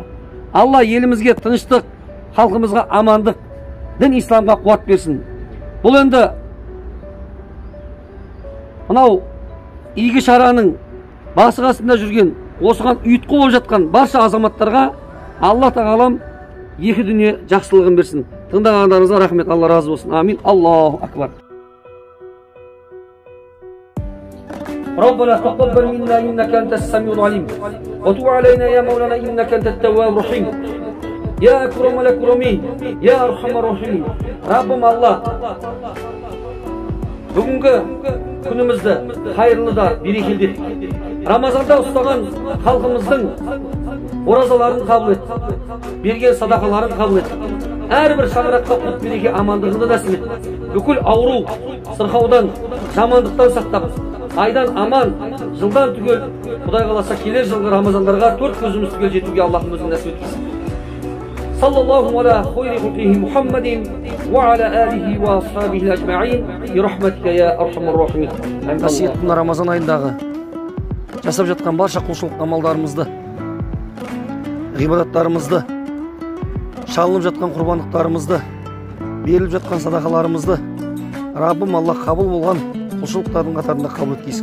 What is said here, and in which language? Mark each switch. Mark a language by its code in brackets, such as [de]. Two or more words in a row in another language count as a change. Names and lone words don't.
[kk] Алла елімізге тыныштық, халқымызға амандық, дін исламға қуат берсін. Бұл енді мынау игі шараның басы қасында жүрген, осыған ұйытқы болып жатқан барша азаматтарға Алла тағалам екі дүние жақсылығын берсін. Тыңдағандарыңызға рахмет, Алла разы болсын. [ar] آمين الله أكبر. ربنا تقبل منا إنك أنت السميع العليم وتب علينا يا مولانا إنك أنت التواب الرحيم يا أكرم الأكرمين يا أرحم الراحمين. [kk] Rabbim Allah бүгінгі күнімізді қайырлы да берекелді ет. Рамазанда ұстаған халқымыздың оразаларын қабыл ет, берген садақаларын қабыл ет. Әрбір шаңыраққа құт береке амандығында нәсіп ет. Бүкіл ауру, сырқаудан, жамандықтан сақтап, айдан аман, жылдан түгел, Құдай қаласа келер жылғы Рамазандарға 4 көзіміз түгел жетуге Аллахым өзін нәсіп етсін. [ar] صلى الله على خير خلقه محمد وعلى آله وأصحابه أجمعين برحمتك يا أرحم الراحمين. [kk] Қасиетті Рамазан айындағы жасап жатқан барша құлшылық амалдарымызды, ғибадаттарымызды шалынып жатқан құрбандықтарымызды, беріліп жатқан садақаларымызды Раббым Алла қабыл болған құлшылықтардың қатарында қабыл еткейсін.